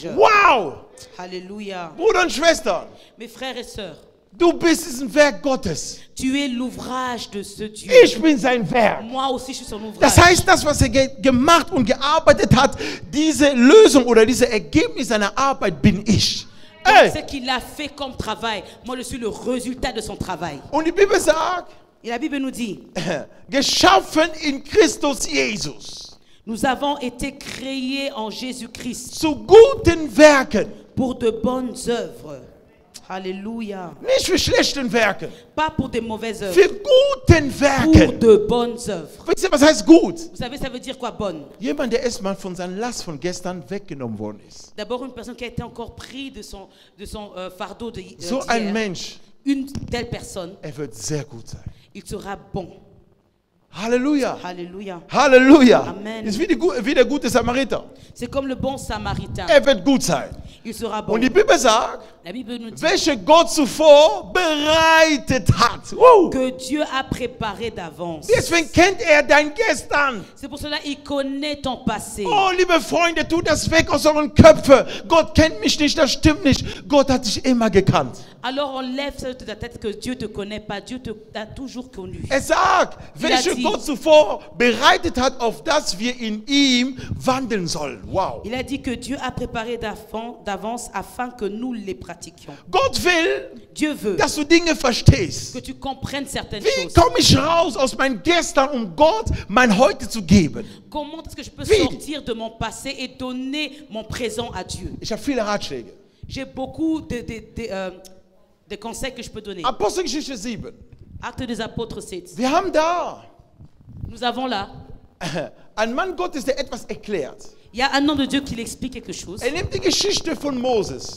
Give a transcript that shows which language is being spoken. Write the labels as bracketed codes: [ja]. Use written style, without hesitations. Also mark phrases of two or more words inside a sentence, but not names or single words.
[fr] Wow! Alléluia. [de] Bruder und Schwestern, [fr] Mes frères et sœurs, [de] du bist ein Werk Gottes. [fr] tu es l'ouvrage de ce Dieu. [de] Ich bin sein Werk. [fr] Moi aussi, je suis son ouvrage. [de] Das heißt, das, was er gemacht und gearbeitet hat, diese Lösung oder diese Ergebnis seiner Arbeit bin ich. [fr] Donc, ce Ey. qu'il a fait comme travail, moi je suis le résultat de son travail. [de] Und die Bibel sagt, [fr] Et la Bible nous dit, [de] geschaffen in Christus Jesus. [fr] nous avons été créés en Jésus-Christ [de] Zu guten Werken. [fr] pour de bonnes œuvres. Alléluia. [de] Nicht für schlechten Werken. [fr] Pas pour des mauvaises œuvres, [de] Für guten [fr] pour [de] Werken. [fr] de bonnes œuvres. [de] Wisst ihr, was heißt gut? [fr] Vous savez, ça veut dire quoi, bonne? [de] Jemand, der erstmal von seiner Last von gestern weggenommen worden ist. [fr] D'abord, une personne qui a été encore prise de son fardeau [de] So ein [fr] d'hier. [de] Mensch, [fr] Une telle personne, [de] wird sehr gut sein. [fr] il sera bon. [de] Halleluja. [fr] Alléluia. [de] Halleluja. [fr] Amen. [de] Ist wie der gute Samariter. [fr] C'est comme le bon samaritain. [de] Wird gut sein. [fr] Il sera bon. [de] Und die Bibel sagt, [fr] La Bible nous dit [de] welche Gott zuvor bereitet hat. Wow. [fr] que Dieu a préparé d'avance. [de] Deswegen kennt er dein Gestern. [fr] C'est pour cela qu'il connaît ton passé. [de] Oh, liebe Freunde, tut das weg aus euren Köpfen. Gott kennt mich nicht, das stimmt nicht. Gott hat dich immer gekannt. [fr] Alors on lève ça de ta tête que Dieu te connaît pas. Dieu t'a toujours connu. [de] Er sagt, welche [fr] dit- [de] Gott zuvor bereitet hat, auf dass wir in ihm wandeln sollen. Wow. [fr] Il a dit que Dieu a préparé d'avance afin que nous les pratiquions. [de] Gott will, [fr] Dieu veut [de] dass du Dinge verstehst. [fr] que tu comprennes certaines [de] Wie [fr] choses. [de] komme ich raus aus meinem Gestern, um Gott mein Heute zu geben? [fr] Comment est-ce que je peux [de] Wie? [fr] sortir de mon passé et donner mon présent à Dieu? [de] Ich habe viele Ratschläge. [fr] J'ai beaucoup de conseils que je peux donner. [de] Apostelgeschichte 7. [fr] Actes des apôtres 7. [de] Wir haben da [fr] Nous avons là, [de] einen Mann Gottes, der etwas erklärt. [fr] il y a un homme de Dieu qui explique quelque chose. [de] Er nimmt die Geschichte von Moses.